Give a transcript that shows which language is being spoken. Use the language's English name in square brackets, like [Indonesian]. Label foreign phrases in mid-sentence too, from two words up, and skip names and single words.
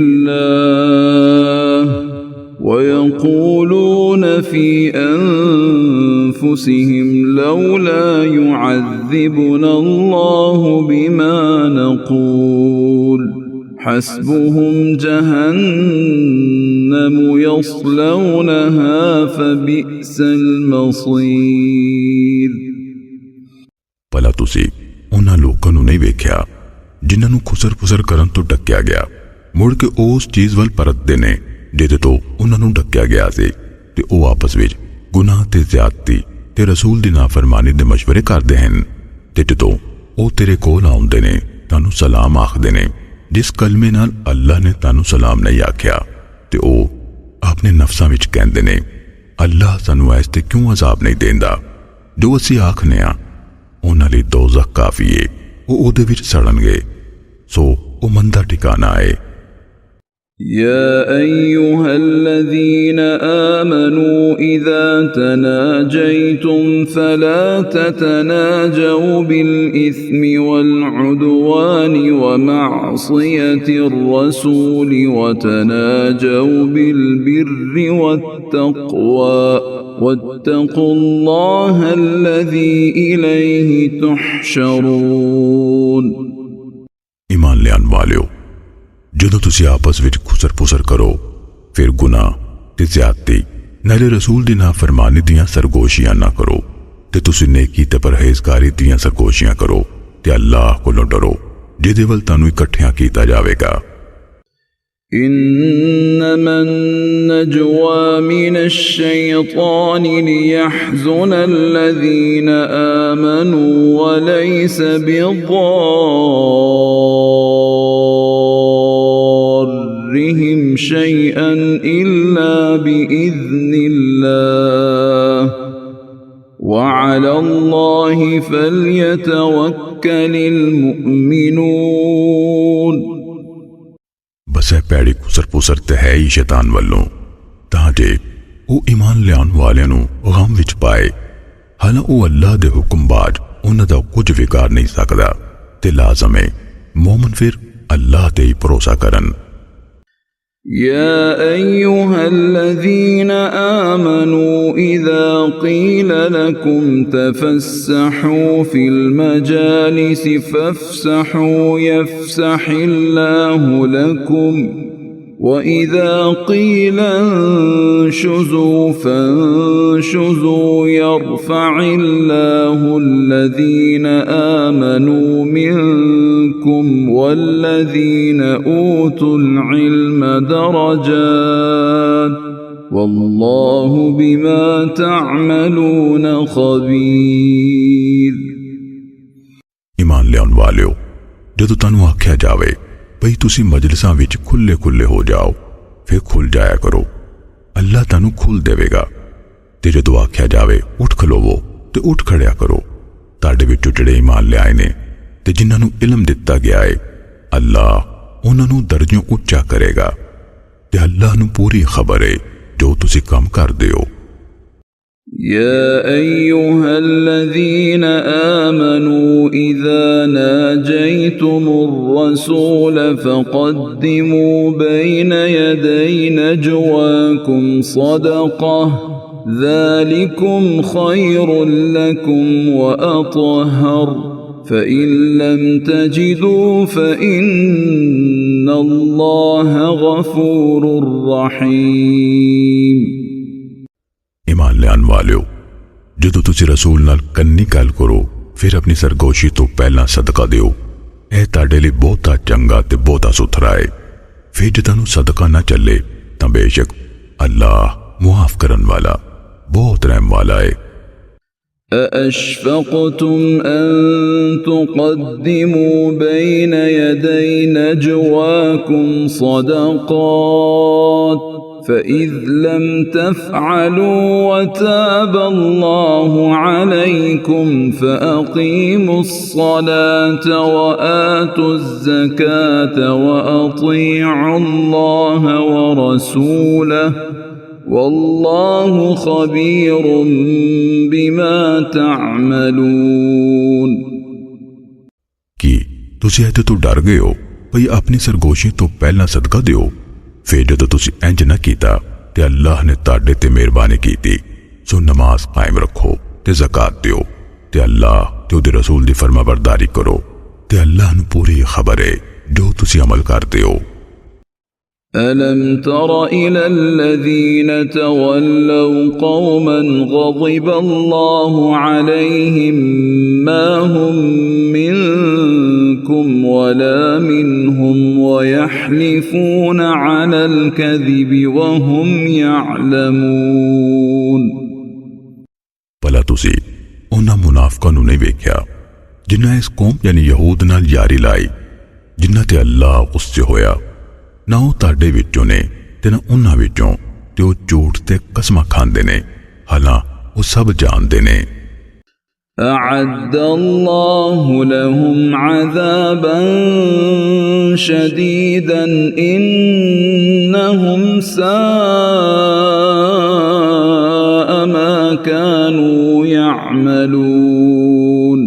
[Arabic] الله ويقولون في أنفسهم لولا يعذبنا الله بما نقول حسبهم جهنم يصلونها فبئس المصير। [Punjabi] بھلا تسی اونہاں لوکاں نوں نہیں ویکھیا جنہاں نوں کھسر پسر کرن تو ڈکیا گیا مڑ کے اس چیز ول پرتدے نے جہدے تو اونہاں نوں ڈکیا گیا سی تے او آپس وچ گناہ تے زیادتی تے رسول دی نافرمانی دے مشورے کردے ہن تے جدوں او تیرے کول آؤندے نے تانوں سلام آکھدے نے جس کلمے نال اللہ نے تانوں سلام نہیں آکھیا تے او اپنے نفساں وچ کہندے نے اللہ سانوں ایس تے کیوں عذاب نہیں دیندا. جو اسیں آکھنے آں اونہاں لئی دوزخ کافی ہے او اودے وچ سڑنگے سو او مندا ٹھکانہ ہے. [Arabic] يا أيها الذين آمنوا إذا تناجيتم فلا تتناجوا بالإثم والعدوان ومعصية الرسول وتناجوا بالبر والتقوى واتقوا الله الذي إليه تحشرون। [Punjabi] ایمان لیان والیو جدوں تسی آپس وچ کھسر پسر کرو فیر گناہ تے زیادتی نالے رسول دی نافرمانی دیاں سرگوشیاں نہ کرو تے تسی نیکی تے پرہیزگاری دیاں سرگوشیاں کرو تے اللہ کولوں ڈرو جہدے ول تانوں اکٹھیاں کیتا جاوے گا. [Arabic] إنما النجوى من الشيطان ليحزن الذين آمنوا وليس بضارهم شيئا إلا بإذن الله وعلى الله فليتوكل المؤمنون। [Punjabi] بس ہے پیڑی کھسر پسر تے ہے ہی شیطان والوں تاں جے او ایمان لیان والیاں نوں غم وچ پائے حالاں او اللہ دے حکم باجھ اونہاں دا کجھ وکار نہیں سکدا تے لازم ہے مومن فیر اللہ تے ہی بھروسہ کرن. [Arabic] يا أيها الذين آمنوا إذا قيل لكم تفسحوا في المجالس فافسحوا يفسح الله لكم وإذا قيل انشزوا فانشزوا يرفع الله الذين آمنوا منكم والذين أوتوا العلم درجات والله بما تعملون خبير। [Punjabi] ایمان لیاؤن والیو، جدوں تہانوں آکھیا جاوے بئی تسیں مجلساں وچ کھلے کھلے ہو جاؤ فیر کھل جایا کرو، اللہ تہانوں کھل دیوے گا. تے جدوں آکھیا جاوے اٹھ کھلووو تے اٹھ کھڑیا کرو. تہاڈے وچوں جیہڑے ایمان لیائے نے تے جنہاں نوں علم دتا گیا ہے، اللہ اونہاں نوں درجوں اچا کرے گا تے اللہ نوں پوری خبر ہے جو تسیں کم کردے ہو. [Arabic] يا أيها الذين آمنوا إذا ناجيتم الرسول فقدموا بين يدي نجواكم صدقة ذلكم خير لكم وأطهر فإن لم تجدوا فإن الله غفور رحيم। [Punjabi] ایمان لیاؤن والیو، جدوں تسیں رسول نال کنّی گل کرو فیر اپنی سرگوشی تو پہلاں صدقہ دیو، ایہہ تہاڈے لئی بہتا چنگا تے بہتا ستھرا ہے. فیر جے تہانوں صدقہ نہ چلے تاں بیشک اللہ معاف کرن والا بہت رحم والا ہے. [Arabic] أأشفقتم أن تقدموا بين يدي نجواكم صدقات فإذ لم تفعلوا وتاب الله عليكم فأقيموا الصلاة وآتوا الزكاة وأطيعوا الله ورسوله والله خبير بما تعملون। [Punjabi] کہ تسیں ایہدے تو ڈر گئے ہو بئی اپنی سرگوشی تو پہلاں صدقہ دیو، فیر جدوں تسیں انج نہ کیتا تے اللہ نے تہاڈے تے مہربانی کیتی، سو نماز قائم رکھو تے زکات دیو تے اللہ تے اوہدے رسول دی فرمانبرداری کرو تے اللہ نوں پوری خبر ہے جو تسیں عمل کردے ہو. [Arabic] ألم تر إلى الذين تولوا قوما غضب الله عليهم ما هم منكم ولا منهم ويحلفون على الكذب وهم يعلمون। [Punjabi] بھلا تسی اونہاں منافقاں نوں نہیں ویکھیا جنہاں اس قوم یعنی یہود نال یاری لائی، جنہاں تے اللہ غصے ہویا، نہ وہ تہاڈے وچوں نے تے نہ اونہاں وچوں، تے وہ جھوٹ تے قسماں کھاندے نے، حالاں وہ سب جاندے نے. [Arabic] أعد الله لهم عذابا شديدا إنهم ساء ما كانوا يعملون।